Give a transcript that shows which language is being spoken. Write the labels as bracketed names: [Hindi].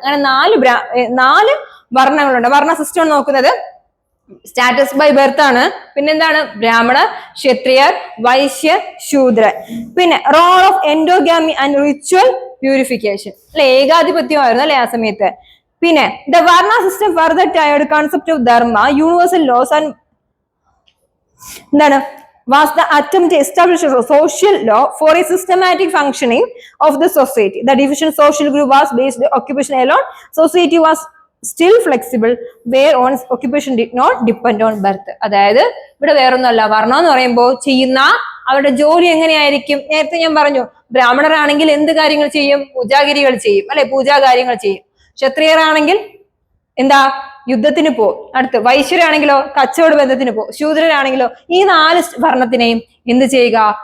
[Malayalam] അങ്ങനെ നാല് വർണ്ണങ്ങളുണ്ട്. വർണ്ണ സിസ്റ്റം നോക്കുന്നത് [English] status by birth [Malayalam] ആണ്. പിന്നെന്താണ്? ബ്രാഹ്മണർ, ക്ഷത്രിയർ, വൈശ്യർ, ശൂദ്രർ. പിന്നെ [English] Role of endogamy and ritual purification. [Malayalam] അല്ലെ, ഏകാധിപത്യമായിരുന്നു അല്ലെ ആ സമയത്ത്. [English] പിന്നെ the varna system further tiered concept of dharma, universal laws and എന്താണ് was the attempt to establish a social law for a systematic functioning of the society. The division social group was based on occupation alone. Society was still flexible where one's occupation did not depend on birth. [Malayalam] അതായത് ഇവിടെ വേറൊന്നുമല്ല, വർണ്ണം എന്ന് പറയുമ്പോൾ ചെയ്യുന്ന അവരുടെ ജോലി എങ്ങനെയായിരിക്കും? നേരത്തെ ഞാൻ പറഞ്ഞു, ബ്രാഹ്മണരാണെങ്കിൽ എന്ത് കാര്യങ്ങൾ ചെയ്യും? പൂജാഗിരികൾ ചെയ്യും അല്ലെ, പൂജാകാര്യങ്ങൾ ചെയ്യും. ക്ഷത്രിയരാണെങ്കിൽ എന്താ? യുദ്ധത്തിന് പോകും. അടുത്ത് വൈശ്യരാണെങ്കിലോ കച്ചവട ബന്ധത്തിന് പോകും. ശൂദ്രരാണെങ്കിലോ ഈ 4 വർണ്ണത്തിനെയും എന്ത് ചെയ്യുക?